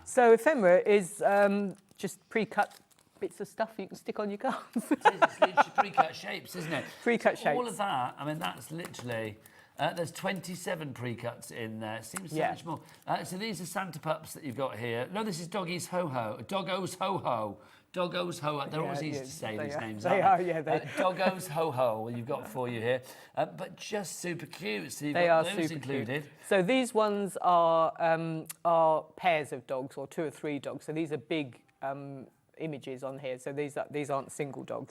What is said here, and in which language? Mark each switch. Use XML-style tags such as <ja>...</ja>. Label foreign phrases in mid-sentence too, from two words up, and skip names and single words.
<en>So ephemera is just pre-cut bits of stuff you can stick on your cards. It's pre-cut shapes, isn't it? Pre-cut So shapes. all of that, I mean, that's literally... there's 27 pre-cuts in there. Seems so much more. So these are Santa pups that you've got here. No, this is Doggy's Ho-Ho. Doggo's Ho-Ho. Doggo's Ho-Ho. They're always easy to say, these names, aren't they? Doggo's Ho-Ho, you've got for you here. But just super cute. So you've got those included. Cute. So these ones are pairs of dogs or 2 or 3 dogs. So these are big images on here, so these aren't single dogs.</en>